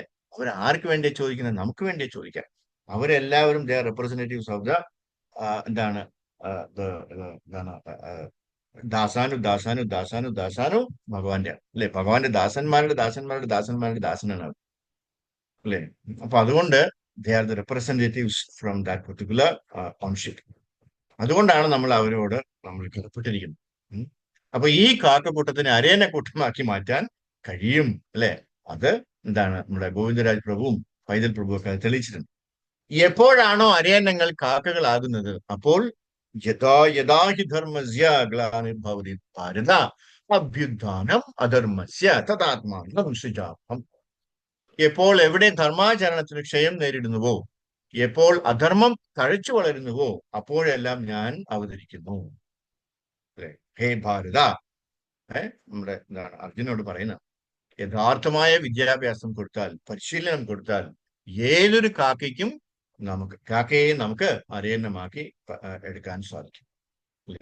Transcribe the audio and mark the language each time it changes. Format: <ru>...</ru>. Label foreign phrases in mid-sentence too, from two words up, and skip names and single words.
<ml>അവർ ആർക്ക് വേണ്ടിയാ ചോദിക്കുന്നത്? നമുക്ക് വേണ്ടിയാ ചോദിക്കാൻ. അവരെല്ലാവരും</ml> <en>they representatives of the</en> <ml>എന്താണ് എന്താണ് ദാസാനു ഭഗവാന്റെ, അല്ലെ? ഭഗവാന്റെ ദാസന്മാരുടെ ദാസന്മാരുടെ ദാസന്മാരുടെ ദാസനാണ് അവർ, അല്ലെ? അപ്പൊ അതുകൊണ്ട്</ml> <en>they are the representatives from that particular conship.</en> <ml>അതുകൊണ്ടാണ് നമ്മൾ കടപ്പെട്ടിരിക്കുന്നത്. ഉം. അപ്പൊ ഈ കാക്കക്കൂട്ടത്തിനെ അരയന്നക്കൂട്ടമാക്കി മാറ്റാൻ കഴിയും, അല്ലെ? അത് എന്താണ് നമ്മുടെ ഗോവിന്ദരാജ് പ്രഭുവും പൈതൽ പ്രഭുവും ഒക്കെ അത് തെളിയിച്ചിട്ടുണ്ട്. എപ്പോഴാണോ അരയന്നങ്ങൾ കാക്കകളാകുന്നത്, അപ്പോൾ</ml> <sa>യഥാ യഥാ ഹി ധർമ്മസ്യ ഗ്ലാനിർഭവതി ഭാരത അഭ്യുത്ഥാനം അധർമ്മസ്യ തഥാത്മാനം സൃജാമഹം.</sa> <ml>എപ്പോൾ എവിടെ ധർമാചരണത്തിന് ക്ഷയം നേരിടുന്നുവോ, എപ്പോൾ അധർമ്മം തഴച്ചു വളരുന്നുവോ, അപ്പോഴെല്ലാം ഞാൻ അവതരിക്കുന്നു, അല്ലെ? ഹേ ഭാരത, നമ്മുടെ എന്താണ് അർജുനോട് പറയുന്ന, യഥാർത്ഥമായ വിദ്യാഭ്യാസം കൊടുത്താൽ, പരിശീലനം കൊടുത്താൽ ഏതൊരു കാക്കയെ നമുക്ക് അരയന്നമാക്കി എടുക്കാൻ സാധിക്കും, അല്ലെ?</ml>